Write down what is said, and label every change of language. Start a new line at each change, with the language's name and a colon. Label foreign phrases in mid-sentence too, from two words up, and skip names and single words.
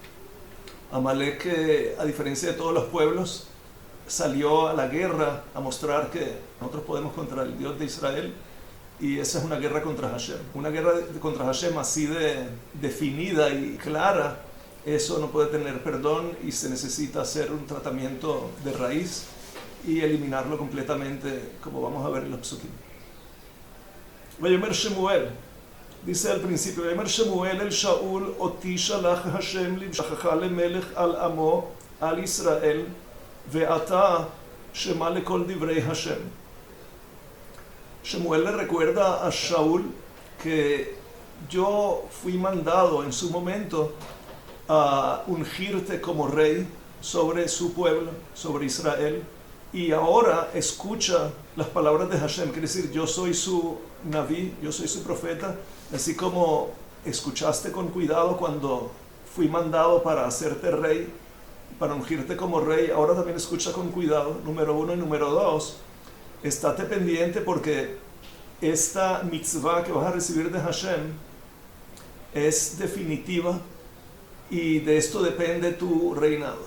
Spanish: Amalek, a diferencia de todos los pueblos, salió a la guerra a mostrar que nosotros podemos contra el Dios de Israel, y esa es una guerra contra Hashem. Una guerra contra Hashem así de definida y clara, eso no puede tener perdón y se necesita hacer un tratamiento de raíz y eliminarlo completamente, como vamos a ver en los psukim.
Hebrew: ויאמר שמואל,
Spanish: dice al principio,
Hebrew: ויאמר שמואל אל שאול אתי שלח השם למשחך למלך על עמו על ישראל ועתה שמע לקול דברי השם.
Spanish: Shemuel le recuerda a Shaul que yo fui mandado en su momento a ungirte como rey sobre su pueblo, sobre Israel, y ahora escucha las palabras de Hashem, quiere decir, yo soy su naví, yo soy su profeta, así como escuchaste con cuidado cuando fui mandado para hacerte rey, para ungirte como rey, ahora también escucha con cuidado, número uno, y número dos, estate pendiente porque esta mitzvah que vas a recibir de Hashem es definitiva y de esto depende tu reinado.